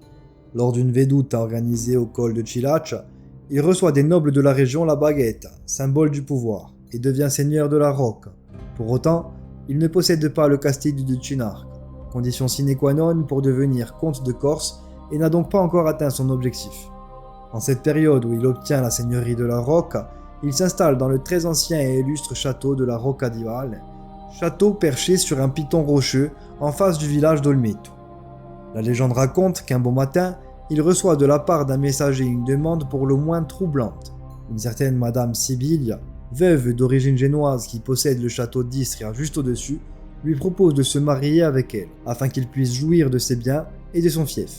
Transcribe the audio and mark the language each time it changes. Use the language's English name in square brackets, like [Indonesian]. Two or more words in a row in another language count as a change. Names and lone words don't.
[French] Lors d'une veduta organisée au col de Cilaccia, il reçoit des nobles de la région la baguette, symbole du pouvoir, et devient seigneur de la Rocca. Pour autant, il ne possède pas le castillo de Cinarca, condition [Latin] sine qua non [French] pour devenir comte de Corse, et n'a donc pas encore atteint son objectif. En cette période où il obtient la seigneurie de la Rocca, il s'installe dans le très ancien et illustre château de la Rocca di Valle, château perché sur un piton rocheux en face du village d'Olmeto. La légende raconte qu'un beau matin, il reçoit de la part d'un messager une demande pour le moins troublante. Une certaine Madame Sibilia, veuve d'origine génoise qui possède le château d'Istria juste au-dessus, lui propose de se marier avec elle, afin qu'il puisse jouir de ses biens et de son fief.